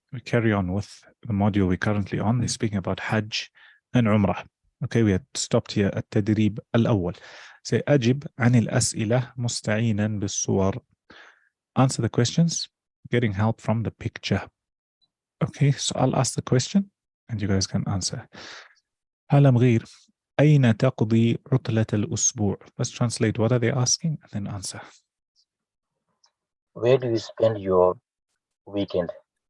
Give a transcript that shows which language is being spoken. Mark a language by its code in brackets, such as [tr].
[en] We carry on with the module we're currently on. They're speaking about Hajj and Umrah. Okay, we had stopped here at [ar] التدريب الأول. [en] Say [ar] أجب عن الأسئلة مستعينا بالصور. [en] Answer the questions, getting help from the picture. Okay, so I'll ask the question and you guys can answer. [ar] هلا مغير أين تقضي عطلة الأسبوع? [en] Let's translate what are they asking and then answer. Where do you spend your weekend holiday?